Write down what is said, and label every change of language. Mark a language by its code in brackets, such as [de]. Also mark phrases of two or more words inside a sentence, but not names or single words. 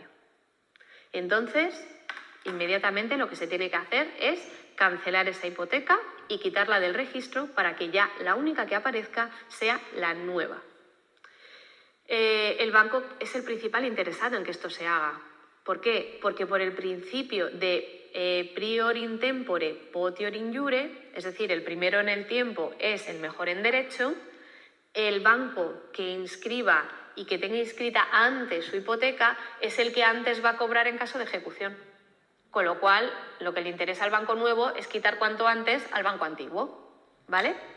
[es] Entonces, inmediatamente lo que se tiene que hacer es cancelar esa hipoteca y quitarla del registro para que ya la única que aparezca sea la nueva. El banco es el principal interesado en que esto se haga. ¿Por qué? Porque por el principio de [la] prior in tempore, potior in iure, [es] es decir, el primero en el tiempo es el mejor en derecho, el banco que inscriba y que tenga inscrita antes su hipoteca es el que antes va a cobrar en caso de ejecución. Con lo cual, lo que le interesa al banco nuevo es quitar cuanto antes al banco antiguo, ¿vale?